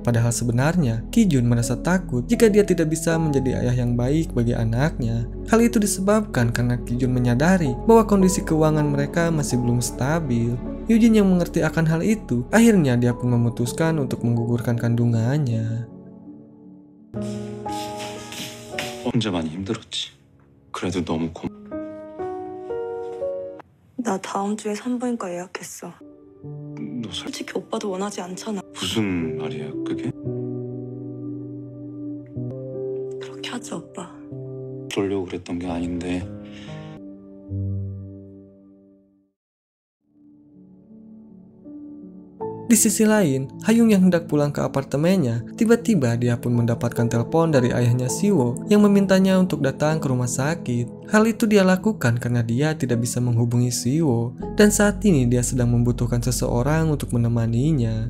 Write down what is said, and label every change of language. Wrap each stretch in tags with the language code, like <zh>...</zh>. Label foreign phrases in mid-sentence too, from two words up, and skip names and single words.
<id>Padahal sebenarnya, Ki Jun merasa takut jika dia tidak bisa menjadi ayah yang baik bagi anaknya. Hal itu disebabkan karena Ki Jun menyadari bahwa kondisi keuangan mereka masih belum stabil. Yujin yang mengerti akan hal itu, akhirnya dia pun memutuskan untuk menggugurkan kandungannya.</id> <ko>혼자 많이 힘들었지. 그래도 너무 나 다음 주에 산부인과 예약했어. 너 솔직히 오빠도 원하지 않잖아. 무슨 말이야, 그게? 그렇게 하자, 오빠. 그러려고 그랬던 게 아닌데.</ko> <id>Di sisi lain, Hayung yang hendak pulang ke apartemennya, tiba-tiba dia pun mendapatkan telepon dari ayahnya Siwo yang memintanya untuk datang ke rumah sakit. Hal itu dia lakukan karena dia tidak bisa menghubungi Siwo, dan saat ini dia sedang membutuhkan seseorang untuk menemaninya.</id>